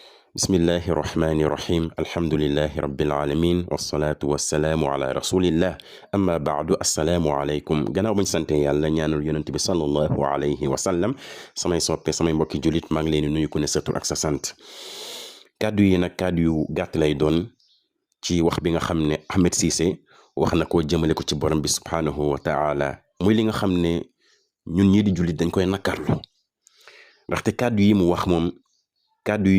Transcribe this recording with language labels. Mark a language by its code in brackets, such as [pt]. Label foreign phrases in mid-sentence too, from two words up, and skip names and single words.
[ar] بسم الله الرحمن الرحيم الحمد لله رب العالمين والصلاة والسلام على رسول الله أما بعد السلام عليكم [wo] gannaaw bañ sante yàlla ñaanal yonent bi [ar] صلى الله عليه وسلم [wo] samay soppe samay mbokki julit maa ngi leen di nuyu ku ne sa tur ak sa sant kàddu yi nag kàddu yu gàtt lay doon ci wax bi nga xam ne Ahmed Cissé wax na ko jëmale ko ci borom bi [ar] سبحانه وتعالى [wo] muy li nga xam ne ñun ñii di julit dañ koy nakarlu ndaxte kàddu yi mu wax moom kàddu yi